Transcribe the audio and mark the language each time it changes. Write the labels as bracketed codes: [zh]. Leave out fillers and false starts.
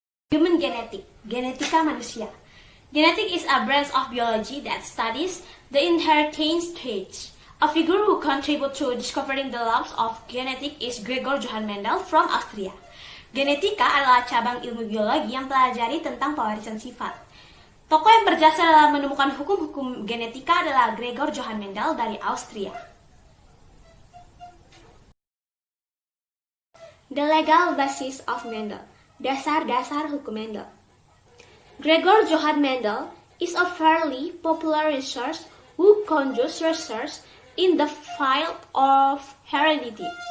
[en] Human genetic, [id] genetika manusia. [en] Genetic is a branch of biology that studies the inheritance traits. A figure who contributed to discovering the laws of genetics is Gregor Johann Mendel from Austria. [id] Genetika adalah cabang ilmu biologi yang pelajari tentang pewarisan sifat. Tokoh yang berjasa dalam menemukan hukum-hukum genetika adalah Gregor Johann Mendel dari Austria. [en] The legal basis of Mendel. [id] Dasar-dasar hukum Mendel. [en] Gregor Johann Mendel is a fairly popular researcher who conducts research in the field of heredity.